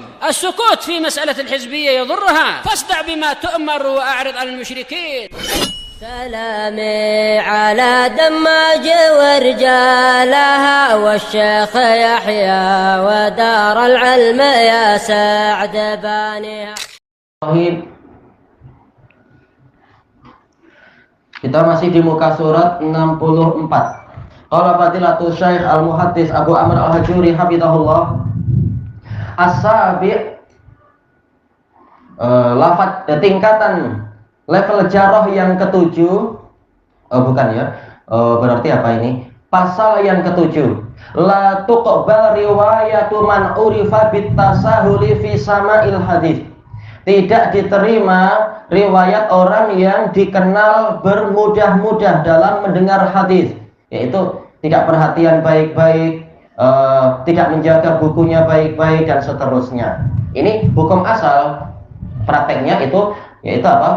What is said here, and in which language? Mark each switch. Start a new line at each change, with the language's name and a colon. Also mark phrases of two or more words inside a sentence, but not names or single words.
Arabic: السكوت في مسألة الحزبية يضرها، فاصدع بما تؤمر وأعرض عن المشركين. سلامي على دماج ورجالها والشيخ يحيى ودار العلم يا سعد بانيها.
Indonesian: Kita masih di muka surat 64.
Arabic: قال فضيلة الشيخ المحدث أبو عمرو الحجوري حفظه الله.
Indonesian: As-sabi' lafaz tingkatan level jarah yang ketujuh. Bukan ya. Berarti apa ini? Pasal yang ketujuh.
Arabic: لا تقبل رواية من عرف بالتساهل في سماع الحديث.
Indonesian: Tidak diterima riwayat orang yang dikenal bermudah-mudah dalam mendengar hadis, yaitu tidak perhatian baik-baik, tidak menjaga bukunya baik-baik dan seterusnya. Ini hukum asal, prakteknya itu yaitu apa?